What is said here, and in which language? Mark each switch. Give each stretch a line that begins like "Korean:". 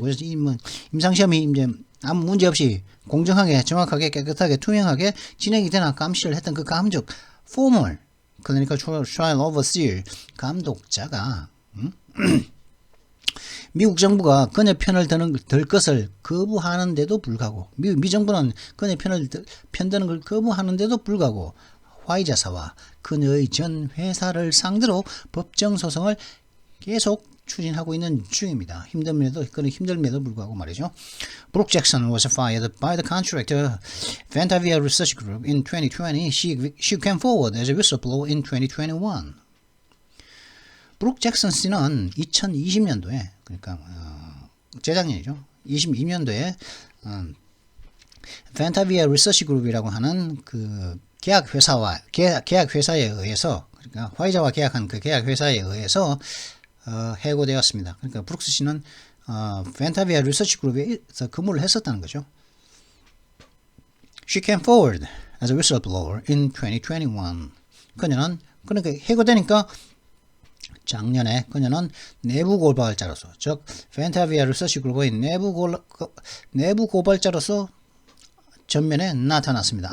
Korean: 그래서 임상시험이 이제 아무 문제 없이 공정하게, 정확하게, 깨끗하게, 투명하게 진행이 되나 감시를 했던 그 감독,
English: former clinical trial overseer
Korean: 감독자가 미국 정부가 그녀 편을 들 것을 거부하는데도 불구하고 미 정부는 그녀 편드는 걸 거부하는데도 불구하고 화이자사와 그녀의 전 회사를 상대로 법정 소송을 계속 추진하고 있는 중입니다. 힘듦에도 불구하고 말이죠.
English: Brooke Jackson was fired by the contractor Ventavia Research Group in 2020. She came forward as a whistleblower in 2021.
Korean: 브룩 잭슨 씨는 2020년도에 그러니까 재작년이죠. 22년도에 벤타비아 리서치 그룹이라고 하는 그 계약 회사에 의해서 그러니까 화이자와 계약한 그 계약 회사에 의해서 해고되었습니다. 그러니까 브룩스 씨는 벤타비아 리서치 그룹에서 근무를 했었다는 거죠.
English: She came forward as a whistleblower in 2021.
Korean: 그녀는 그러니까 해고되니까 작년에 그녀는 내부 고발자로서 즉 벤타비아 리서치 그룹의 내부 고발자로서 전면에 나타났습니다.